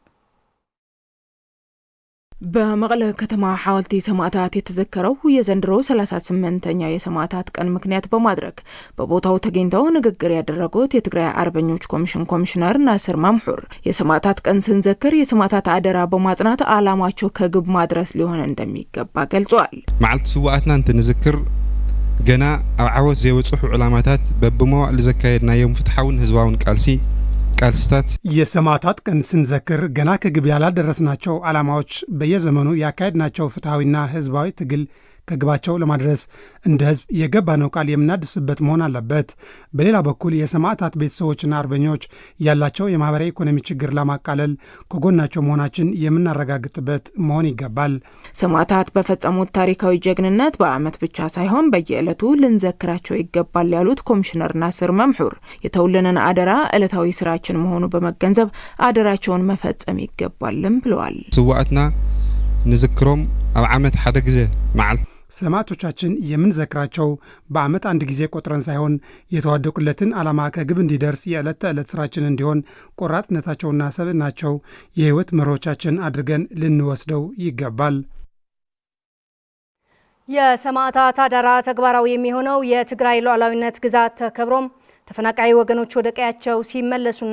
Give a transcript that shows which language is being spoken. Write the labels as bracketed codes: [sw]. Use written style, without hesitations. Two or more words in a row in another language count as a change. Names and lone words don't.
[am] በመቀለ ከተማ ሐወልቲ ሰማዕታት የተዘከረው የዘንድሮ 38ኛ የሰማዕታት ቀን ምክንያት በማድረግ በቦታው ተገኝተው ንግግር ያደረጉት የትግራይ አርበኞች ኮሚሽን ኮሚሽነር ናስር መምሑር የሰማዕታት ቀን ስንዘክር የሰማዕታት አደራ በማጽናት ዓላማቸው ከግብ ማድረስ ሊሆን እንደሚገባ ገልጿል። [ti] መዓልቲ ስዋዕትና እንትንዝክር ገና ኣብ ዓወት ዘይወጽሑ ዕላማታት በብመዋዕሉ ዘካየድናዮም ፍትሐውን ህዝባውን ቃልሲ ቃልስታት [am] የሰማዕታት ቀን ስንዘክር ገና ከግብ ያላደረስናቸው ዓላማዎች በየዘመኑ ያካሄድናቸው ፍትሐዊና ህዝባዊ ትግል ከግባቸው ለማድረስ እንደ ህዝብ የገባነው ቃል የምናድስበት መሆን አለበት። በሌላ በኩል የሰማዕታት ቤተሰቦችና አርበኞች ያላቸው የማህበራዊ ኢኮኖሚ ችግር ለማቃለል ከጎናቸው መሆናችን የምናረጋግጥበት መሆን ይገባል። ሰማዕታት በፈጸሙት ታሪካዊ ጀግንነት በአመት ብቻ ሳይሆን በየዕለቱ ልንዘክራቸው ይገባል ያሉት ኮሚሽነር ናስር መምሑር የተውልንን አደራ ዕለታዊ ስራችን መሆኑ በመገንዘብ አደራቸውን መፈጸም ይገባልም ብለዋል። [ti] ስዋዕትና ንዝክሮም ኣብ ዓመት ሓደ ግዜ መዓልቲ [am] ሰማዕቶቻችን የምንዘክራቸው በአመት አንድ ጊዜ ቆጥረን ሳይሆን የተዋደቁለትን ዓላማ ከግብ እንዲደርስ የዕለት ተዕለት ስራችን እንዲሆን ቆራጥነታቸውና ሰብዕናቸው የህይወት መርሆቻችን አድርገን ልንወስደው ይገባል። የሰማዕታት አደራ ተግባራዊ የሚሆነው የትግራይ ሉዓላዊነት ግዛት ተከብሮም ተፈናቃይ ወገኖች ወደ ቀያቸው ሲመለሱና